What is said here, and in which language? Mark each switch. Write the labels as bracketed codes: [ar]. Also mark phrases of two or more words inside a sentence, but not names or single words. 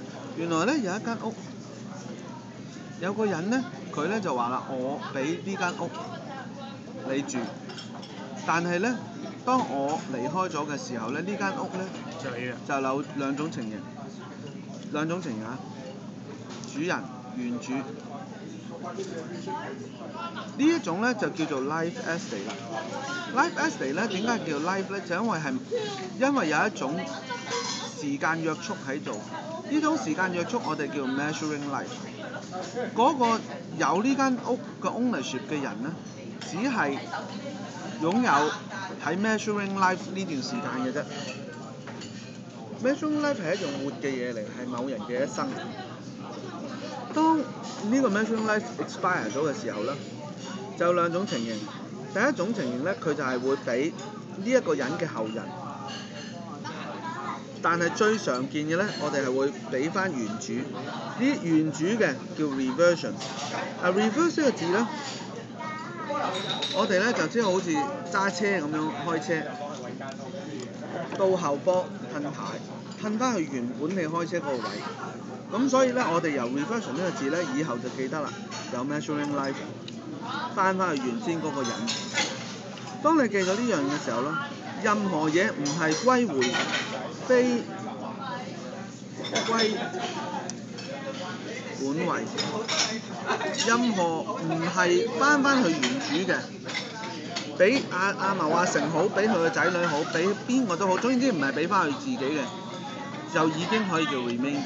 [yue] 原來咧有一間屋，有個人咧佢咧就話啦，我俾呢間屋你住，但係咧當我離開咗嘅時候咧，呢間屋咧就係就有兩種情形啊，主人原主。呢一種咧就叫做 [en] life estate [yue] 啦。 [en] life estate [yue] 咧點解叫 life 咧？就因為有一種時間約束喺度。呢種時間約束我哋叫 [en] measuring life。 [yue] 嗰個有呢間屋嘅 ownership 嘅人咧，只係擁有喺 [en] measuring life [yue] 呢段時間嘅啫。 [en] measuring life [yue] 係一種活嘅嘢嚟，係某人嘅一生。當呢個 [en] measuring life expire [yue] 咗嘅時候咧，就有兩種情形。第一種情形咧，佢就係會俾呢一個人嘅後人，但係最常見嘅咧，我哋係會俾翻原主。呢原主嘅叫 reversion。reverse 呢個字咧，我哋咧就即係好似揸車咁樣開車，到後波褪牌，褪翻去原本你開車嗰個位。咁所以咧，我哋由 reversion 呢個字咧，以後就記得啦，有 [en] measuring life， [yue] 翻去原先嗰個人。當你記咗呢樣嘅時候咧，任何嘢唔係歸回，非歸本位，任何唔係翻去原主嘅，俾阿牟阿成好，俾佢個仔女好，俾邊個都好，總之唔係俾翻佢自己嘅，就已經可以叫 remainder。